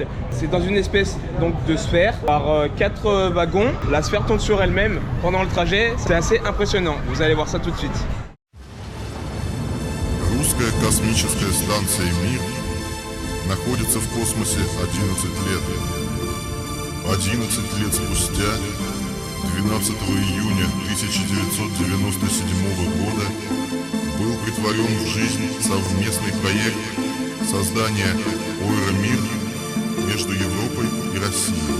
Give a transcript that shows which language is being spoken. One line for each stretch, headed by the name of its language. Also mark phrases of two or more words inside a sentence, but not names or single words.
French: C'est dans une espèce donc de sphère par 4 wagons. La sphère tourne sur elle-même pendant le trajet. C'est assez impressionnant. Vous allez voir ça tout de suite.
Russian: Русская космическая станция «Мир» находится в космосе 11 лет. 11 лет спустя, 12 июня 1997 года, был притворен в жизнь совместный проект создания Euromir между Европой и Россией.